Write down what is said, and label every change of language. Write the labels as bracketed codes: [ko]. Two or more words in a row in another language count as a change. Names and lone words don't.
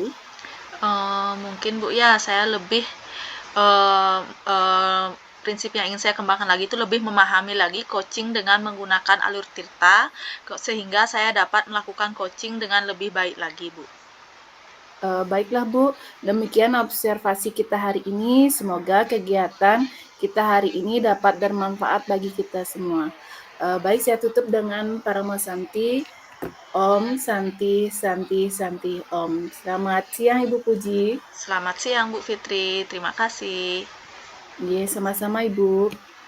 [id] Mungkin Bu ya, saya lebih eh, eh, prinsip yang ingin saya kembangkan lagi itu lebih memahami lagi coaching dengan menggunakan alur Tirta sehingga saya dapat melakukan coaching dengan lebih baik lagi, Bu. Baiklah Bu, demikian observasi kita hari ini. Semoga kegiatan kita hari ini dapat bermanfaat bagi kita semua. Baik, saya tutup dengan Paramo Santi. [sa] Om Santi Santi Santi Om. [id] Selamat siang Ibu Puji. Selamat siang Bu Fitri, terima kasih. Iya, sama-sama Ibu.